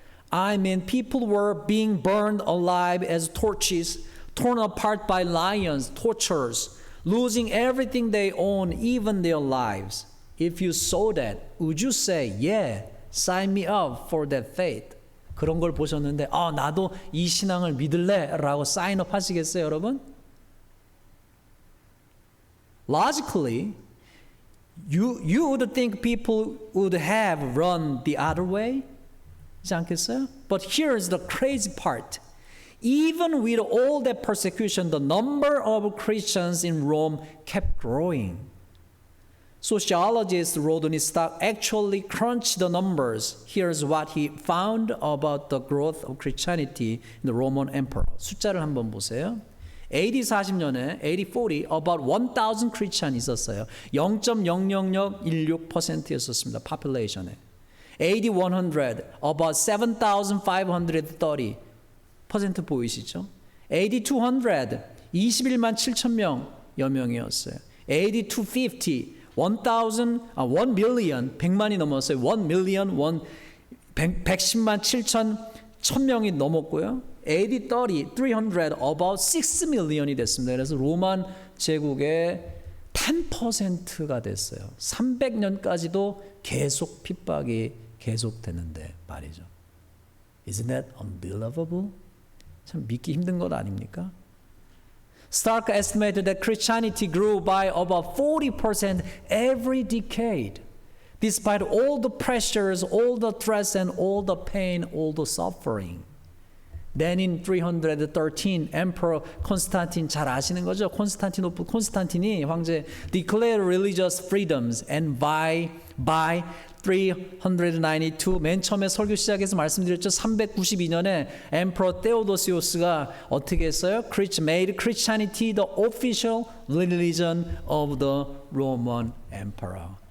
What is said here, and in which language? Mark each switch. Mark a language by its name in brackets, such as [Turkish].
[English] I mean, people were being burned alive as torches, torn apart by lions, torturers, losing everything they own, even their lives. If you saw that, would you say, yeah, sign me up for that faith? [Korean] 그런 걸 보셨는데, 나도 이 신앙을 믿을래? 라고 사인업 하시겠어요, 여러분? [English] Logically, you would think people would have run the other way. [Korean] 이지 않겠어요? [English] But here's the crazy part. Even with all that persecution, the number of Christians in Rome kept growing. Sociologist Rodney Stark actually crunched the numbers. Here's what he found about the growth of Christianity in the Roman Empire. [Korean] 숫자를 한번 보세요. AD 40년에, AD 40, about 1,000 Christian 있었어요. 0.00016%였었습니다. population에. AD 100, about 7,530 퍼센트 보이시죠? AD 200, 21만 7천 명여 명이었어요. AD 250, 1 million, 100만이 넘었어요. 1 million, 110만 7천 1000명이 넘었고요. AD 300, about 6 million이 됐습니다. 그래서 로만 제국의 10%가 됐어요. 300년까지도 계속 핍박이 계속되는데 말이죠. [English] Isn't that unbelievable? [Korean] 참 믿기 힘든 것 아닙니까? [English] Stark estimated that Christianity grew by about 40% every decade, despite all the pressures, all the threats, and all the pain, all the suffering. Then in 313, Emperor Constantine, [Korean] 잘 아시는 거죠? 콘스탄틴이 황제 [English] declared religious freedoms, and by 392, [Korean] 맨 처음에 설교 시작해서 말씀드렸죠. 392년에 Emperor Theodosius가 어떻게 했어요? [English] Made Christianity the official religion of the Roman Emperor.